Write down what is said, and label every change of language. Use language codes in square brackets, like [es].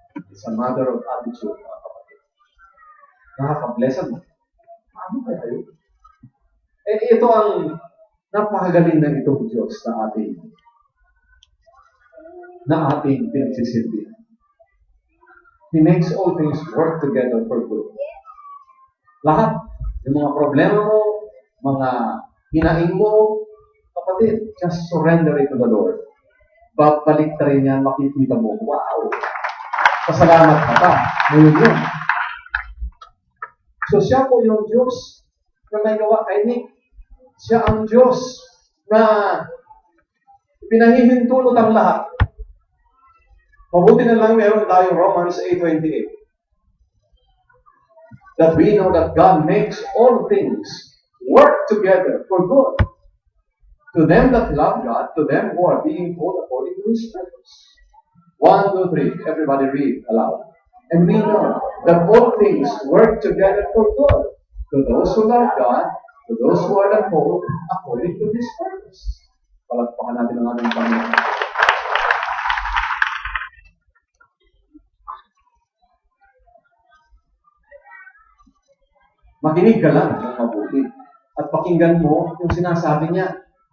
[en] It's a matter of attitude, [tl] mga kapatid. Nakaka-blessan mo. Paano kaya yun? Ito ang napakagaling na itong Diyos na ating pinagsisilbihan. [en] He makes all things work together for good. [tl] Lahat, yung mga problema mo, mga hinaing mo, kapatid, [en] just surrender it to the Lord. [tl] Babalik na rin yan, makikita mo, wow! Pasalamat ka pa. Ngayon yun. So siya po yung Diyos na may gawa kay Nick. Siya ang Diyos na pinahihintulot ang lahat. Mabuti na lang meron tayo Romans 8:28. [en] That we know that God makes all things work together for good. To them that love God, to them who are being called according to His purpose. 1, 2, 3. Everybody read aloud. And we know that all things work together for good. To those who love God, to those who are called according to His purpose. [tl] Palagpakan natin ang ating Panginoon. Makinig ka lang ng mabuti. At pakinggan mo yung sinasabi niya.